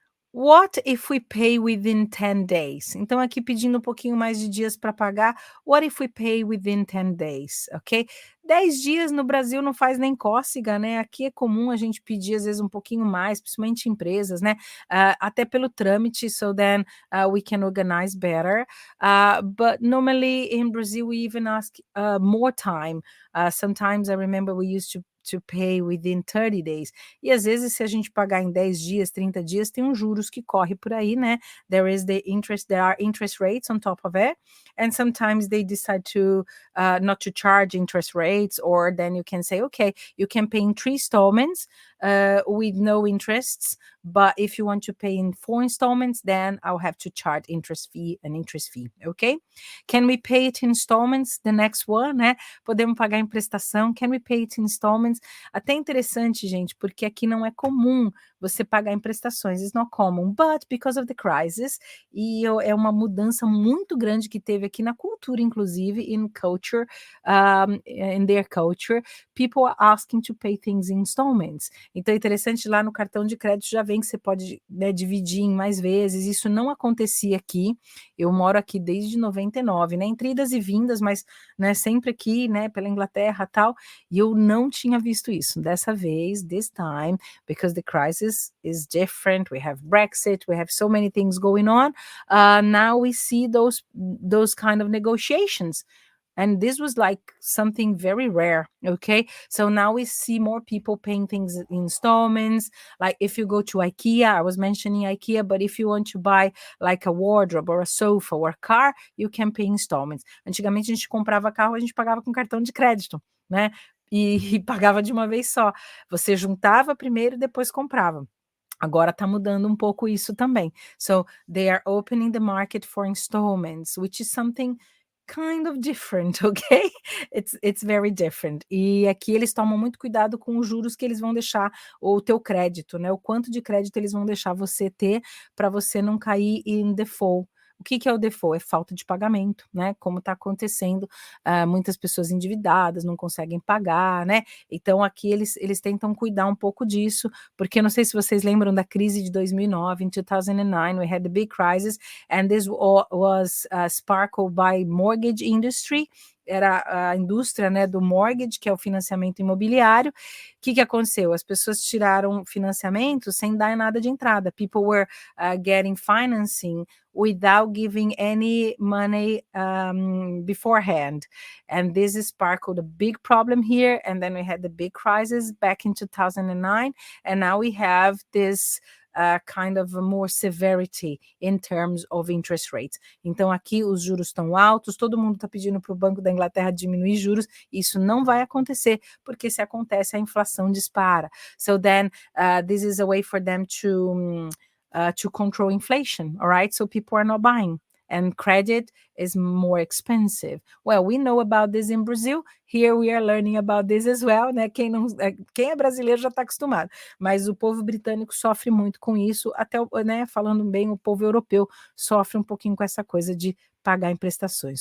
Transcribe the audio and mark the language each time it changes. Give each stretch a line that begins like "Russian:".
English: What if we pay within 10 days?
Portuguese: Então, aqui pedindo um pouquinho mais de dias para pagar.
English: What if we pay within 10 days? Ok?
Portuguese: 10 dias no Brasil não faz nem cócega, né? Aqui é comum a gente pedir, às vezes, um pouquinho mais, principalmente empresas, né? Até pelo trâmite,
English: so then we can organize better. But normally in Brazil, we even ask more time. Sometimes I remember we used to pay within 30 days.
Portuguese: E às vezes, se a gente pagar em 10 dias, 30 dias, tem uns juros que corre por aí, né?
English: There are interest rates on top of it. And sometimes they decide to not to charge interest rates, or then you can say, okay, you can pay in 3 installments with no interests. But if you want to pay in 4 installments, then I'll have to charge interest fee, okay? Can we pay it in installments? The next one, né?
Portuguese: Podemos pagar em prestação.
English: Can we pay it in installments?
Portuguese: Até interessante, gente, porque aqui não é comum você pagar em prestações.
English: It's not common, but because of the crisis,
Portuguese: é uma mudança muito grande que teve aqui na cultura, inclusive,
English: in culture, in their culture, people are asking to pay things in installments.
Portuguese: Então é interessante, lá no cartão de crédito já vem que você pode, né, dividir em mais vezes, isso não acontecia aqui, eu moro aqui desde 99, né, entre idas e vindas, mas, né, sempre aqui, né, pela Inglaterra, tal, e eu não tinha visto isso. Dessa vez,
English: this time, because the crisis is different, we have Brexit, we have so many things going on, now we see those kind of negotiations. And this was like something very rare. Okay. So now we see more people paying things in installments. Like if you go to IKEA, I was mentioning IKEA, but if you want to buy like a wardrobe or a sofa or a car, you can pay installments.
Portuguese: Antigamente a gente comprava carro, a gente pagava com cartão de crédito, né? E pagava de uma vez só. Você juntava primeiro e depois comprava. Agora está mudando um pouco isso também.
English: So they are opening the market for installments, which is something kind of different, okay? It's very different.
Portuguese: E aqui eles tomam muito cuidado com os juros que eles vão deixar, ou o teu crédito, né? O quanto de crédito eles vão deixar você ter para você não cair em default. O que que é o default? É falta de pagamento, né? Como está acontecendo, muitas pessoas endividadas não conseguem pagar, né? Então aqui eles tentam cuidar um pouco disso, porque eu não sei se vocês lembram da crise de 2009,
English: in 2009 we had the big crisis, and this was sparkled by mortgage industry,
Portuguese: era a indústria, né, do mortgage, que é o financiamento imobiliário. O que aconteceu? As pessoas tiraram financiamento sem dar nada de entrada.
English: People were getting financing without giving any money beforehand. And this sparkled a big problem here. And then we had the big crisis back in 2009. And now we have this kind of more severity in terms of interest rates.
Portuguese: Então aqui os juros estão altos, todo mundo está pedindo para o Banco da Inglaterra diminuir juros, isso não vai acontecer, porque se acontece a inflação dispara.
English: So then this is a way for them to control inflation, all right? So people are not buying. And credit is more expensive. Well, we know about this in Brazil. Here we are learning about this as well, né?
Portuguese: Quem é brasileiro já está acostumado, mas o povo britânico sofre muito com isso, até, né, falando bem, o povo europeu sofre um pouquinho com essa coisa de pagar em prestações.